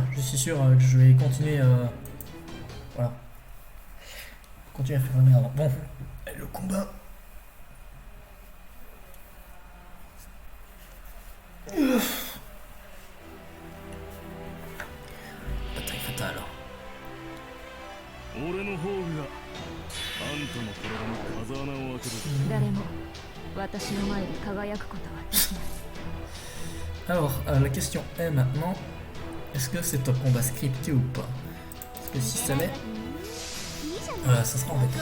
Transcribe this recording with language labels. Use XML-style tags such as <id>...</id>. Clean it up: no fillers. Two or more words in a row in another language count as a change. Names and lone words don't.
<fr>Je suis sûr que je vais continuer... voilà. Continuer à faire le merde. Bon, le combat... Bataille fatale.</fr> <ja>俺の方があんたの体に風穴を開ける。誰も私の前で輝くことはできない。</ja> <fr>Alors, la question est maintenant, est-ce que c'est un combat scripté ou pas? Parce que si ça l'est, ça sera embêtant.</fr>